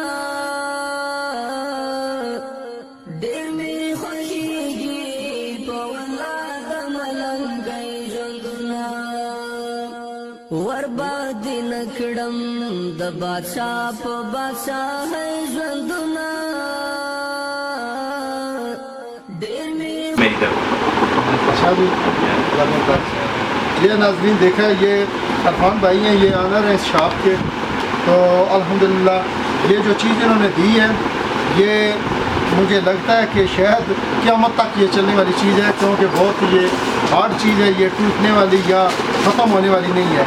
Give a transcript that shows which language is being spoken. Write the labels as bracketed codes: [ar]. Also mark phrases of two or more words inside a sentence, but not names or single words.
[ps] ډېر می خوښیږي په ولا د ملنګي ژوندونه ورباد نکړم د بادشاہ په بادشاہ ژوندونه ډېر می [ur] یہ ناظرین دیکھا یہ عرفان بھائی ہیں، یہ آنر ہیں اس شاپ کے. تو الحمدللہ یہ جو چیز انہوں نے دی ہے یہ مجھے لگتا ہے کہ شاید قیامت تک یہ چلنے والی چیز ہے، کیونکہ بہت یہ ہارڈ چیز ہے، یہ ٹوٹنے والی یا ختم ہونے والی نہیں ہے.